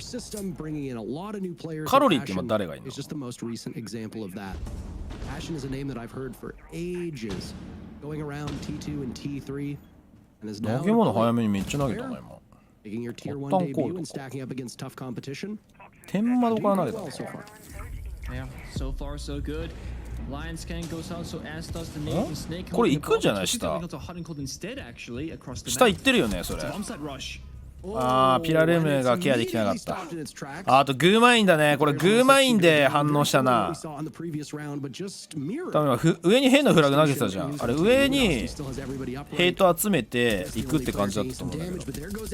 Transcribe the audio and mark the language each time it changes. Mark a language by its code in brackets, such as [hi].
[ja] カロリーって今誰がいるの？ [en] It's just the most recent example of that. Ashn is a name that I've heard for ages, going around T2 and T3, and is now [ja] 投げ物早めにめっちゃ投げたな今。 [en] making your Tier 1 debut and stacking up aga [ja] ホッタンコールドか。 [en] against tough competition. [ja] 天窓から投げた。 [en] So far. yeah, so far so good. Lion scan goes out, so as does the Nathan Snake. [ja] これ行くんじゃない下。下行ってるよねそれ。あーピラルームがケアできなかった。あとグーマインだね。これグーマインで反応したな。多分上に変なフラグ投げてたじゃん。あれ上にヘイト集めていくって感じだったと思うんだけど。